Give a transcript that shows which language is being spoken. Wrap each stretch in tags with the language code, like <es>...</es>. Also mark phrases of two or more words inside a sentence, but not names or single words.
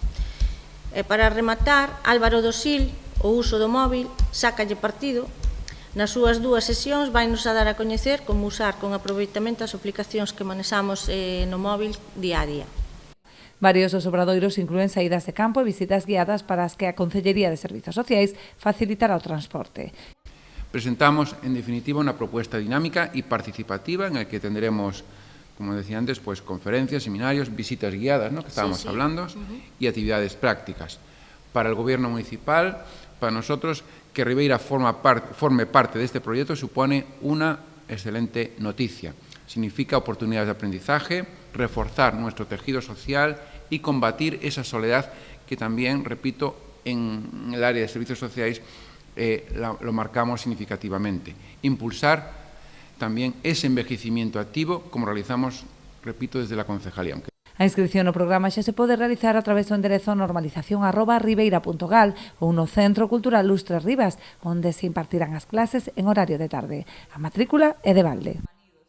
<gl>E para rematar, Álvaro Dosil, o uso do móvil, sácalle partido. Nas súas 2 sesións vai nos a dar a coñecer como usar con aproveitamento as aplicacións que manexamos no móvil día a día. Varios dos obradoiros inclúen saídas de campo e visitas guiadas para as que a Concellería de Servizos Sociais facilitará o transporte.</gl> <es>Presentamos, en definitiva, una propuesta dinámica y participativa en la que tendremos, como decía antes, pues conferencias, seminarios, visitas guiadas, ¿no?, que estábamos hablando, y actividades prácticas. Para el Gobierno municipal, para nosotros, que Ribeira forme parte de este proyecto supone una excelente noticia. Significa oportunidades de aprendizaje, reforzar nuestro tejido social y combatir esa soledad que también, repito, en el área de servicios sociales lo marcamos significativamente. Impulsar también ese envejecimiento activo, como realizamos, repito, desde la concejalía.</es> <gl>A inscripción no programa xa se pode realizar a través do enderezo normalización@ribeira.gal ou no Centro Cultural Lustres Rivas, onde se impartirán as clases en horario de tarde. A matrícula é de balde.</gl>